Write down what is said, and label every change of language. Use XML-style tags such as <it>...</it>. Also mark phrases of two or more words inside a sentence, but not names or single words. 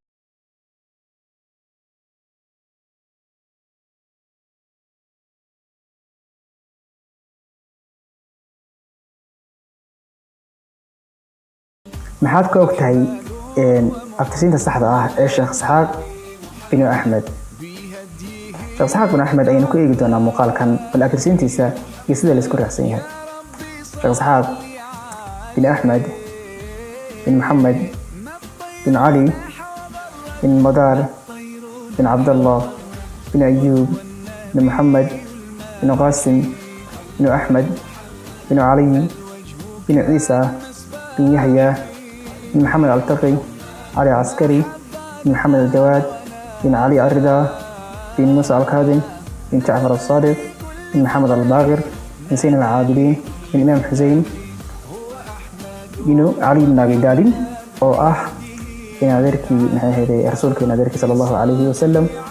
<so>maxaad ka ogtahay abtirsiinta saxda ah ee Sheekh Isxaaq bin Ahmed Sheekh Isxaaq bin Ahmed aynu ku eegi doonaa muuqaalkan bal abtirsiintiisa iyo sida la isku raacsan yahay Sheekh Isxaaq bin Ahmed bin Muhammad bin Ali bin Madar bin Abdullah bin Ayyub bin Muhammad bin Qasim bin Ahmed bin Ali bin Isa bin Yahya بن محمد التقي علي عسكري بن محمد الجواد بن علي الرضا بن موسى الكاظم بن جعفر الصادق بن محمد الباقر بن زين العابدين بن إمام حسين بن علي بن أبي طالب أو بن ذركي رسولك بن ذركي</so> <ar>صلى الله عليه وسلم</ar>